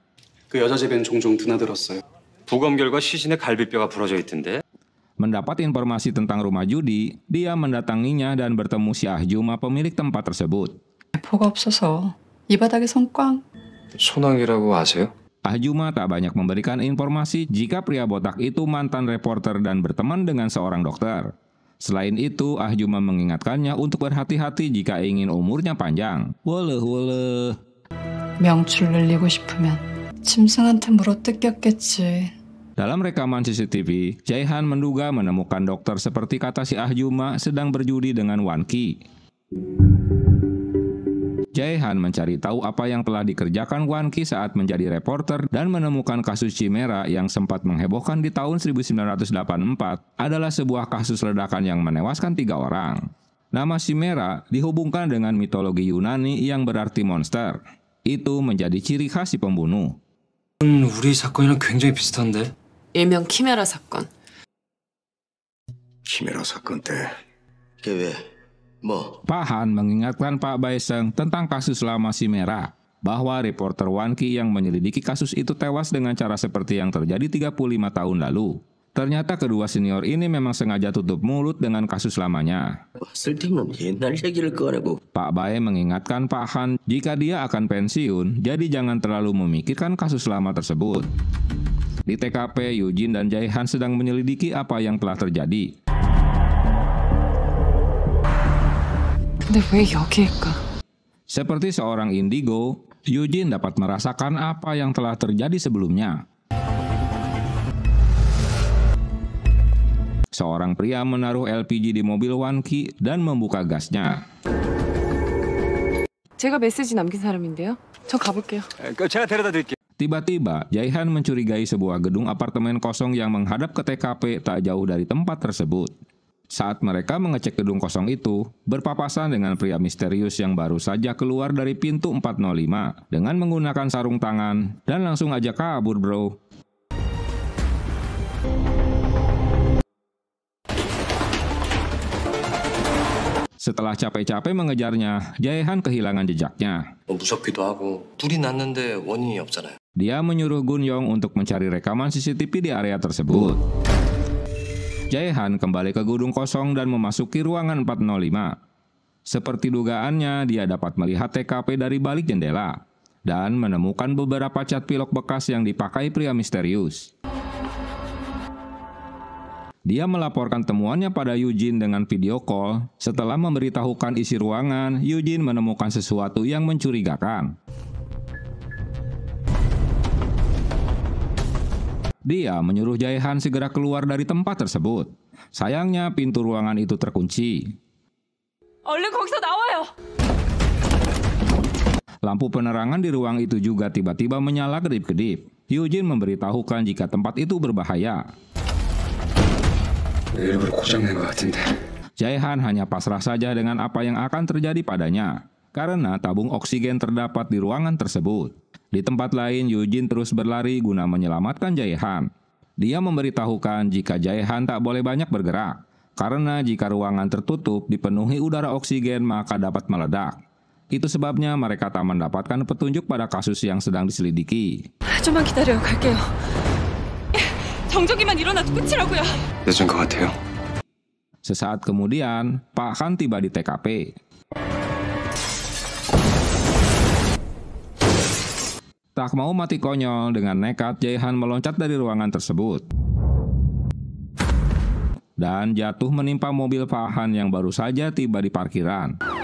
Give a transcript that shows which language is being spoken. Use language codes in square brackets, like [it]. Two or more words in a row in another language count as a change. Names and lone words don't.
[ko] 그 여자 집엔 종종 드나들었어요. 부검 결과 시신에 갈비뼈가 부러져 있던데. [id] Mendapat informasi tentang rumah judi, dia mendatanginya dan bertemu si Ah-juma pemilik tempat tersebut. [ko] 배포가 없어서 이 바닥에선 꽝. 소낭이라고 아세요? [id] Ah-juma tak banyak memberikan informasi jika pria botak itu mantan reporter dan berteman dengan seorang dokter. Selain itu, Ah-juma mengingatkannya untuk berhati-hati jika ingin umurnya panjang. Woleh. [ko] 명출 늘리고 싶으면 짐승한테 물어뜯겼겠지. [id] Dalam rekaman CCTV, Jae-han menduga menemukan dokter seperti kata si Ah-juma sedang berjudi dengan Wan-ki. Jae-han mencari tahu apa yang telah dikerjakan Wan-ki saat menjadi reporter dan menemukan kasus Chimera yang sempat menghebohkan di tahun 1984 adalah sebuah kasus ledakan yang menewaskan 3 orang. Nama Chimera dihubungkan dengan mitologi Yunani yang berarti monster. Itu menjadi ciri khas si pembunuh. [ko] 우리 사건이랑 굉장히 비슷한데? 일명 키메라 사건. 키메라 사건 때 걔 왜? 뭐? [id] Pak Han mengingatkan Pak Baeseng tentang kasus lama Chimera, bahwa reporter Wan-ki yang menyelidiki kasus itu tewas dengan cara seperti yang terjadi 35 tahun lalu. Ternyata kedua senior ini memang sengaja tutup mulut dengan kasus lamanya. [ko] 쓸데없는 옛날 얘기를 꺼내고. [id] Pak Bae mengingatkan Pak Han jika dia akan pensiun, jadi jangan terlalu memikirkan kasus lama tersebut. Di TKP, Eugene dan Jae-han sedang menyelidiki apa yang telah terjadi. [ko] 근데 왜 여기일까? [id] Seperti seorang indigo, Eugene dapat merasakan apa yang telah terjadi sebelumnya. Seorang pria menaruh LPG di mobil Wan-ki dan membuka gasnya. [ko] 제가 메시지 남긴 사람인데요. 저 가볼게요. 제가 데려다 드릴게요. [id] Tiba-tiba, Jae-han mencurigai sebuah gedung apartemen kosong yang menghadap ke TKP tak jauh dari tempat tersebut. Saat mereka mengecek gedung kosong itu, berpapasan dengan pria misterius yang baru saja keluar dari pintu 405 dengan menggunakan sarung tangan dan langsung aja kabur, bro. Setelah capek-capek mengejarnya, Jae-han kehilangan jejaknya. [ko] 무섭기도 하고 불이 났는데 원인이 없잖아요. [id] Dia menyuruh Gun-yong untuk mencari rekaman CCTV di area tersebut. Jae-han kembali ke gedung kosong dan memasuki ruangan 405. Seperti dugaannya, dia dapat melihat TKP dari balik jendela dan menemukan beberapa cat pilok bekas yang dipakai pria misterius. Dia melaporkan temuannya pada Eugene dengan [en] video call. [id] Setelah memberitahukan isi ruangan, Eugene menemukan sesuatu yang mencurigakan. Dia menyuruh Jae-han segera keluar dari tempat tersebut. Sayangnya pintu ruangan itu terkunci. [ko] 얼른 거기서 나와요. [id] Lampu penerangan di ruang itu juga tiba-tiba menyala kedip-kedip. Eugene memberitahukan jika tempat itu berbahaya. [ko] 일부러 고장낸 것 같은데. [id] Jae-han hanya pasrah saja dengan apa yang akan terjadi padanya, karena tabung oksigen terdapat di ruangan tersebut. Di tempat lain, Eugene terus berlari guna menyelamatkan Jae-han. Dia memberitahukan jika Jae-han tak boleh banyak bergerak, karena jika ruangan tertutup dipenuhi udara oksigen maka dapat meledak. Itu sebabnya mereka tak mendapatkan petunjuk pada kasus yang sedang diselidiki. [ko] 좀만 기다려요. 갈게요. 정적이만 일어나도 끝이라고요. 늦은 것 같아요. [id] Sesaat kemudian, Pak Han tiba di TKP. Tak mau mati konyol, dengan nekat Jae-han meloncat dari ruangan tersebut dan jatuh menimpa mobil Pak Han yang baru saja tiba di parkiran.